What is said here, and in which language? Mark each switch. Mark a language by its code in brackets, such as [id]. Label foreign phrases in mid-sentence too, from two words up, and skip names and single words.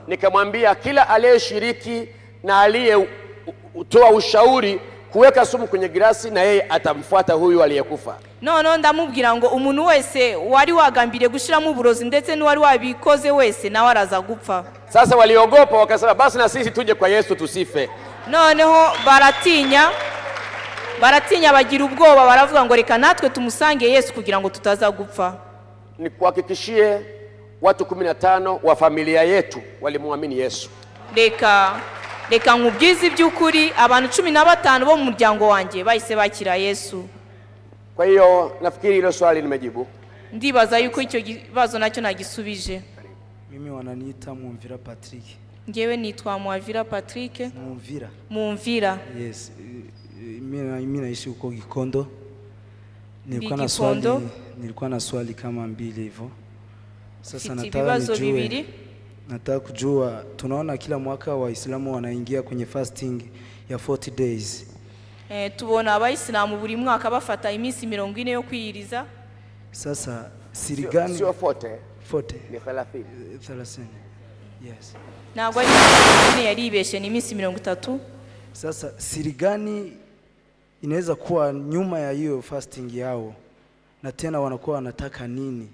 [sw] Nikamwambia kila aliyeshiriki na aliyetoa ushauri kuweka sumu kwenye glasi, na yeye atamfuata huyu aliyekufa. [rw] No ndamubwira ngo umuntu wese wari wagambiriye gushiramo uburozi ndetse n'uwari wabikoze wese nawe araza gupfa. [sw] Sasa waliogopa wakasema basi na sisi tuje kwa Yesu tusife. [rw] Noneho baratinya bagira ubwoba, baravuga ngo reka natwe tumusange Yesu kugira ngo tutaza gupfa. [sw] Nikuhakikishie watu 15 wa familia yetu walimuamini Yesu. [rw] Reka nkubwize by'ukuri abantu 15 bo mu muryango wanjye bahise bakira Yesu. [sw] Kwa hiyo nafikiri hilo swali nimejibu. [rw] Ndibaza yuko icyo kibazo nacyo nagisubije. [sw] Mimi wananiita Mumvira Patrick. [rw] Ngewe nitwa Mwavira Patrick. Mumvira. Yes. [sw] Mimi naishi huko Gikondo. Nilikuwa na swali kama mbili hivyo. Sasa nataka kujua, tunaona kila mwaka Waislamu wanaingia kwenye fasting ya 40 days. [rw] Tubona Abayisilamu buri mwaka bafata iminsi 40 yo kwiyiriza. [sw] Sasa siri gani? Sio 40 ni 30. Yes. [rw] Nagwa ni yaribeshe ni iminsi 30. [sw] Sasa siri gani inaweza kuwa nyuma ya hiyo fasting yao, na tena wanakuwa wanataka nini?